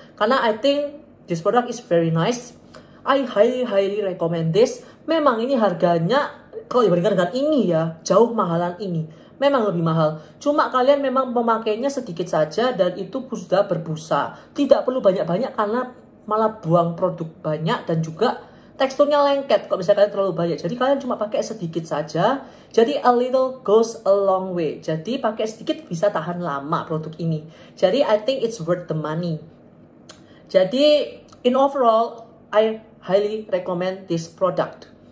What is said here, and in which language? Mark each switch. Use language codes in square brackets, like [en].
[en] Karena I think this product is very nice. I highly recommend this. [id] Memang ini harganya kalau dibandingkan dengan ini ya, jauh mahalan ini. Memang lebih mahal. Cuma kalian memang memakainya sedikit saja dan itu sudah berbusa. Tidak perlu banyak-banyak karena malah buang produk banyak dan juga teksturnya lengket kalau misalnya kalian terlalu banyak. Jadi kalian cuma pakai sedikit saja. [en] Jadi a little goes a long way. [id] Jadi pakai sedikit bisa tahan lama produk ini. [en] Jadi I think it's worth the money. Jadi in overall, I highly recommend this product.